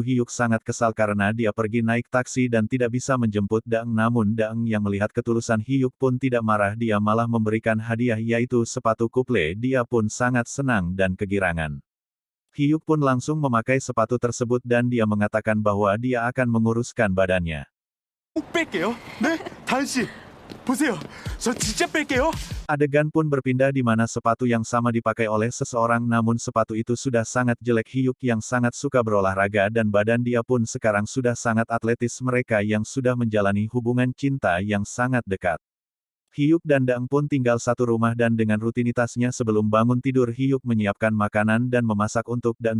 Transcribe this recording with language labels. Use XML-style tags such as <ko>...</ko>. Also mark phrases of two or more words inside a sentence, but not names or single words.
<id>Hyuk sangat kesal karena dia pergi naik taksi dan tidak bisa menjemput Daeng, namun Daeng yang melihat ketulusan Hyuk pun tidak marah. Dia malah memberikan hadiah, yaitu sepatu couple. Dia pun sangat senang dan kegirangan. Hyuk pun langsung memakai sepatu tersebut dan dia mengatakan bahwa dia akan menguruskan badannya.</id> <ko>뺄게요. 네? 다은 씨, 보세요. 저 진짜 뺄게요.</ko> <id>Adegan pun berpindah di mana sepatu yang sama dipakai oleh seseorang, namun sepatu itu sudah sangat jelek. Hyuk yang sangat suka berolahraga dan badan dia pun sekarang sudah sangat atletis. Mereka yang sudah menjalani hubungan cinta yang sangat dekat. Hyuk dan Daeng pun tinggal satu rumah dan dengan rutinitasnya sebelum bangun tidur Hyuk menyiapkan makanan dan memasak untuk Daeng.</id>